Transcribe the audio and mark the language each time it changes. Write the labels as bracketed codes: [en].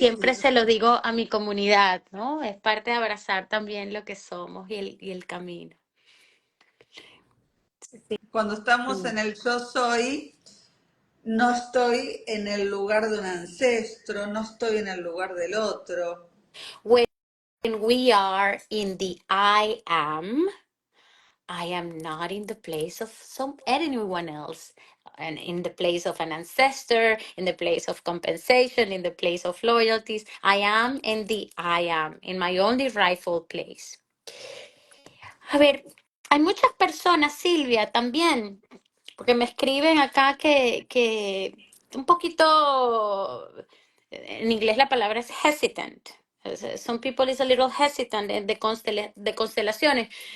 [es] siempre se lo digo a mi comunidad, ¿no? Es parte de abrazar también lo que somos y el camino. cuando estamos Mm. en el yo soy, no estoy en el lugar de un ancestro, no estoy en el lugar del otro. [en] When we are in the I am not in the place of anyone else, and in the place of an ancestor, in the place of compensation, in the place of loyalties. I am in the I am, in my only rightful place. [es] A ver, hay muchas personas, Silvia, también, porque me escriben acá que un poquito, en inglés la palabra es hesitant. [en] Some people is a little hesitant [es] de constelaciones.